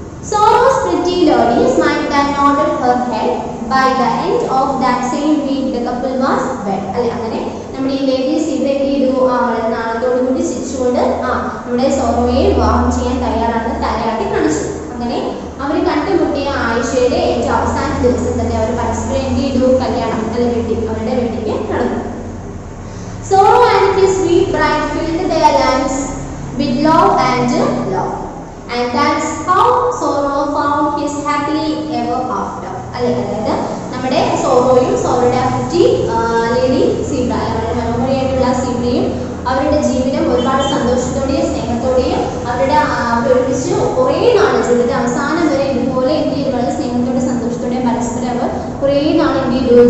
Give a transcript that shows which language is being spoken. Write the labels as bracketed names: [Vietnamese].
[English] Sorrow's pretty lady smiled and nodded her head. By the end of that same week the couple was wed. [Malayalam] അല്ലെ, അങ്ങനെ നമ്മുടെ ഈ lady zebra എന്ത് ചെയ്തു? വളരെ നാളത്തോടു കൂടി ചിരിച്ചുകൊണ്ട് നമ്മുടെ സോറോയെ വിവാഹം ചെയ്യാൻ തയ്യാറാണെന്ന് തലയാട്ടി കാണിച്ചു. അങ്ങനെ അവർ കണ്ടുമുട്ടിയ ആഴ്ചയുടെ ഏറ്റവും അവസാന ദിവസം തന്നെ അവർ പരസ്പരം എന്ത് ചെയ്തു? കല്യാണം അവരുടെ വെഡിങ് നടന്നു. [English] Sorrow and his sweet bride filled their lives with love and love. And that's how Sorrow found his happily ever after. [Malayalam] അല്ലെ, അതായത് നമ്മുടെ സോറോയും സോറോയുടെ കുറ്റി ലേഡി സീബ്ര, വളരെ മനോഹരമായിട്ടുള്ള സീബ്രയും അവരുടെ ജീവിതം ഒരുപാട് സന്തോഷത്തോടെയും സ്നേഹത്തോടെയും അവരൊരുമിച്ച് കുറേ നാൾ ജീവിതത്തിന്റെ അവസാനം വരെ ഇതുപോലെ എന്ത് ചെയ്തു? വളരെ സ്നേഹത്തോടെ സന്തോഷത്തോടെ പരസ്പരം അവർ കുറേ നാൾ എന്ത് ചെയ്തു?